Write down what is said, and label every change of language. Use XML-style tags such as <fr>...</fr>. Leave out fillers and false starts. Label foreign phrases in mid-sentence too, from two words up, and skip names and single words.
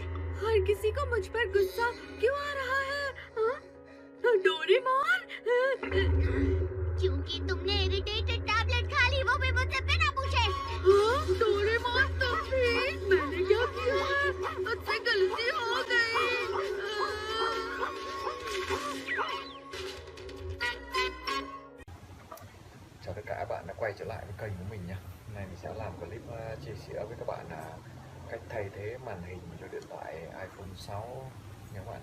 <hi>हर किसी को मुझ पर गुस्सा क्यों आ रहा है? डोरेमोन, क्योंकि तुमने</hi> <en>irritated tablet</en> <hi>खा ली, वो भी मुझसे बिना पूछे। डोरेमोन तुम भी? मैंने क्या किया है? मुझसे गलती हो गई।</hi> <vi>Chào tất cả các bạn đã quay trở lại với kênh của mình nha. Hôm nay mình sẽ làm clip chia sẻ với các bạn là cách thay thế màn hình cho điện thoại iPhone 6 nha các bạn.</vi>